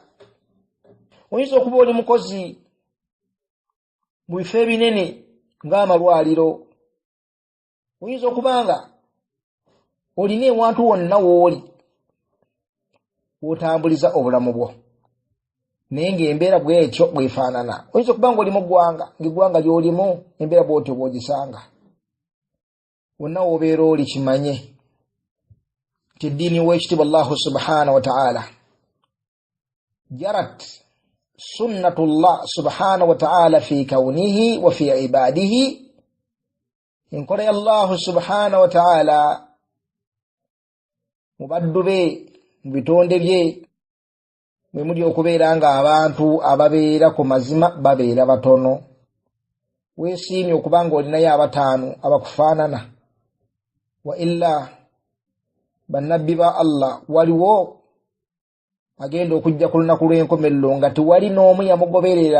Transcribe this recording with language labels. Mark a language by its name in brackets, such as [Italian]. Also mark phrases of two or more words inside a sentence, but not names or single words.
[Ganda] Oyinza okuba oli mukozi mu bifo ebinene ng'amalwaliro, oyinza okuba nga olina ewantu wonna w'oli w'otambuliza obulamu bwo, naye ng'embeera bw'etyo bw'efaanana. Oyinza okuba nga oli mu ggwanga, ng'eggwanga ly'olimu embeera bw'otyo bw'ogisanga. Wonna w'obeera oli kimanye nti eddiini w'ekitiibwa [Arabic] الله سبحانه وتعالى جرت سنة الله سبحانه وتعالى في كونه وفي عباده. [Ganda] Enkola ya [Arabic] الله سبحانه وتعالى [Ganda] mu baddu be, mu bitonde bye, mwe muli okubeera nga abantu ababeera ku mazima babeera batono. Weesiimye okuba nga olinayo 5 abakufaanana, [Arabic] وإلا [Ganda] bannabbi ba Allah waliwo agenda okujja ku lunaku lw'enkomerero nga tewali n'omu yamugoberera.